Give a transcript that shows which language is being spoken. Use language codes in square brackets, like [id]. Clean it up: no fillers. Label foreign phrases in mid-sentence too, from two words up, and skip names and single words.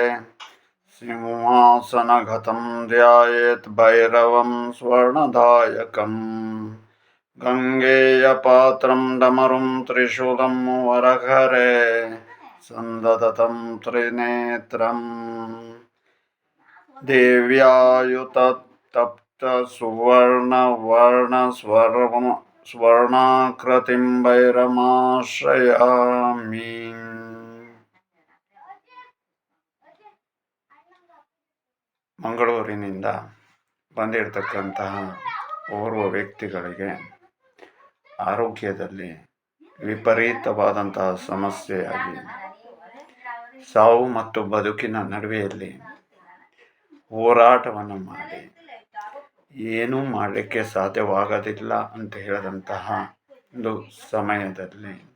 [sa] सिंहासनगतं ध्यायेत् भैरवं स्वर्णदायकम् गङ्गेयपात्रं डमरुं त्रिशूलं वरहरे सन्ददतं त्रिनेत्रम् देव्यायुतप्तसुवर्णवर्णस्वर्णाकृतिं भैरमाश्रयामि. [kn] ಮಂಗಳೂರಿನಿಂದ ಬಂದಿರತಕ್ಕಂತಹ ಓರ್ವ ವ್ಯಕ್ತಿಗಳಿಗೆ ಆರೋಗ್ಯದಲ್ಲಿ ವಿಪರೀತವಾದಂತಹ ಸಮಸ್ಯೆಯಾಗಿ ಸಾವು ಮತ್ತು ಬದುಕಿನ ನಡುವೆಯಲ್ಲಿ ಹೋರಾಟವನ್ನು ಮಾಡಿ ಏನೂ ಮಾಡಲಿಕ್ಕೆ ಸಾಧ್ಯವಾಗದಿಲ್ಲ ಅಂತ ಹೇಳಿದಂತಹ ಒಂದು ಸಮಯದಲ್ಲಿ